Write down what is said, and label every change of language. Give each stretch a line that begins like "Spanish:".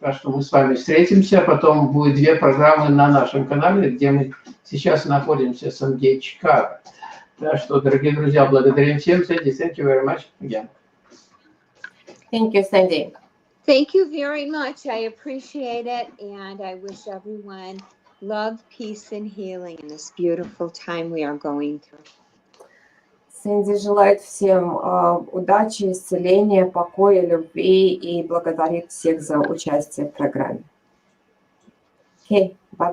Russian: Так что мы с вами встретимся, потом будет 2 программы на нашем канале, где мы сейчас находимся, Сангейт Чикаго. Так что, дорогие друзья, благодарим всем.
English: Сэнди, thank you very much again. Thank you, Sandy. Thank you very much. I appreciate it. And I wish everyone love, peace, and healing in this beautiful time we are going through.
Russian: Сэнди желает всем удачи, исцеления, покоя, любви и благодарит всех за участие в программе.
English: Okay, bye-bye.